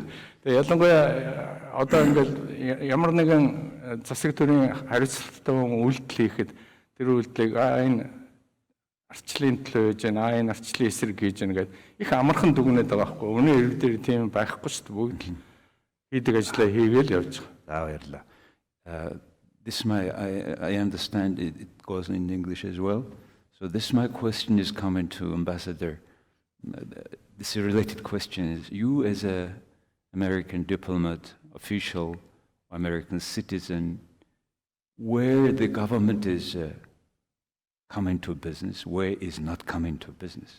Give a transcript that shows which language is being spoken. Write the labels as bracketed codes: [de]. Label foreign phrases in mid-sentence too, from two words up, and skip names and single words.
[mn] Тэгээ ялангуяа одоо ингээд ямар нэгэн засаг төрийн хариуцлагатай үйлдэл хийхэд тэр үйлдэлийг энэ арчлын төлөө хийж байна, энэ арчлын эсрэг хийж байна гэдэг их амархан дүгнээд байгаа байхгүй. Өнөө ирэг дээр тийм байхгүй шүү дээ. Бүгд л хийдэг ажлаа хийгээл явж байгаа. Баярлалаа. [en] I understand it goes in English as well. So this my question is coming to Ambassador. This related question is, you as a American diplomat, official, American citizen, where the government is coming to business, where is not coming to business.